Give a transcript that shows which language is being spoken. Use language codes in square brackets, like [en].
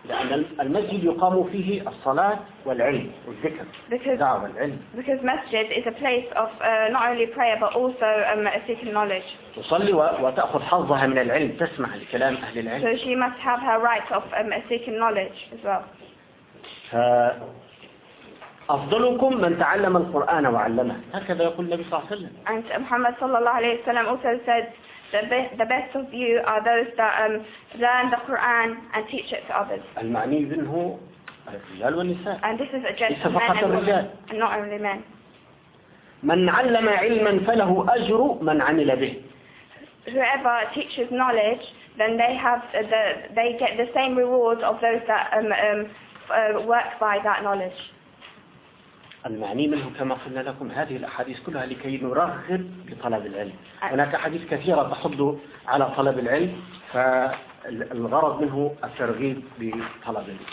[en] Because masjid is a place of not only prayer but also seeking knowledge. So she must have her right of seeking knowledge as well. [ar] أفضلكم من تعلم القرآن وعلمه. هكذا يقول النبي صلى الله عليه وسلم. [en] And Muhammad sallallahu alaihi wasallam also said the best of you are those that learn the Quran and teach it to others. [ar] المعني منه الرجال والنساء. [en] And this is addressed to men and women, and not only men. [ar] من علم علما فله أجر من عمل به. [en] Whoever teaches knowledge, then they have they get the same reward of those that work by that knowledge. [ar] المعني منه كما قلنا لكم هذه الأحاديث كلها لكي نرغب لطلب العلم. هناك أحاديث كثيرة تحض على طلب العلم، فالغرض منه الترغيب بطلب العلم.